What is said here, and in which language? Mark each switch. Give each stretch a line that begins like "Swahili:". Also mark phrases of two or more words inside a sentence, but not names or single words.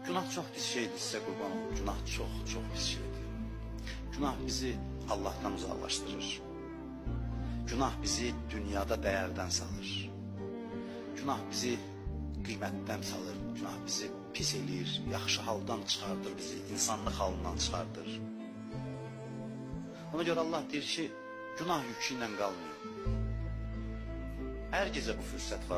Turkish: Günah çok pis şeydir, size kurban olun. Günah çok çok pis şeydir. Günah bizi Allah'tan uzaklaştırır. Günah bizi dünyada değerden salır. Günah bizi kıymetten salır.
Azerbaijani: Günah bizi pis eləyir, yaxşı haldan çıxardır bizi, insanlıq halından çıxardır. Ona göre Allah deyir ki, günah yükü ilə qalmıyor. Hər gecə bu fürsət var.